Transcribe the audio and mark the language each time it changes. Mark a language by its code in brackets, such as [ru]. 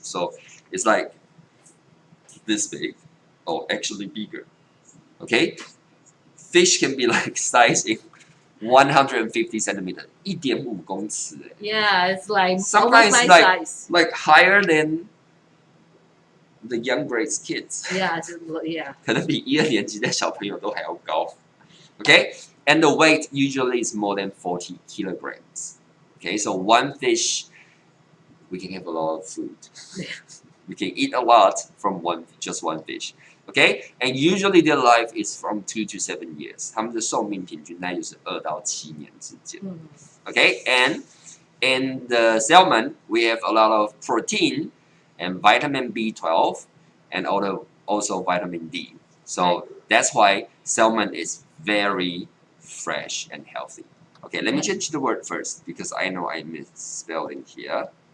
[en] So it's like this big, or actually bigger. Okay, fish can be like size in 150 centimeters, 1.5公尺. Yeah, it's like Sometimes almost my like- size. Like higher than the young grades kids. Yeah, yeah. [zh] 可能比1、2年级的小朋友都还要高。 [en] Okay, and the weight usually is more than 40 kilograms. Okay, so one fish, we can have a lot of food. We can eat a lot from just one fish. Okay, and usually their life is from 2 to 7 years. [zh] 他们的寿命平均大概就是2到7年之间。 [en] Okay, and in the salmon, we have a lot of protein and vitamin B12 and also vitamin D. So that's why salmon is very fresh and healthy. Okay, let me change the word first because I know I misspelled in here.